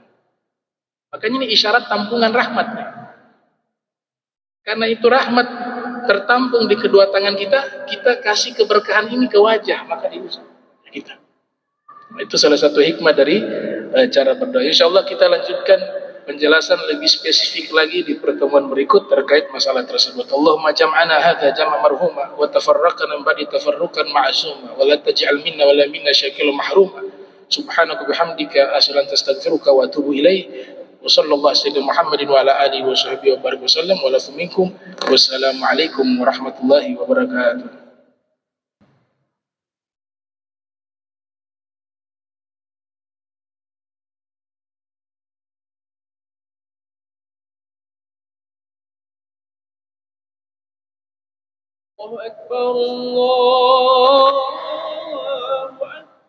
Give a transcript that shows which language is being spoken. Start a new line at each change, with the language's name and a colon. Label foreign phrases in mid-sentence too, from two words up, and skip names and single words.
Indonesian: Makanya ini isyarat tampungan rahmatnya. Karena itu rahmat tertampung di kedua tangan kita, kita kasih keberkahan ini ke wajah, maka diusap kita. Nah, itu salah satu hikmah dari cara berdoa. Insyaallah kita lanjutkan penjelasan lebih spesifik lagi di pertemuan berikut terkait masalah tersebut.
Arabic: اللهم جمعنا هذا جمعا مرحوما وتفرقنا من بعد تفرقا معصوما ولا تجعل منا ولا منا شقيا محروما. سبحانك بحمدك أشهد أن لا إله إلا أنت أستغفرك وأتوب إليك. وصلى الله عليه محمد وعلى آله وصحبه وبارك وسلم ولكم منكم. والسلام عليكم ورحمة الله وبركاته. الله أكبر، الله أكبر,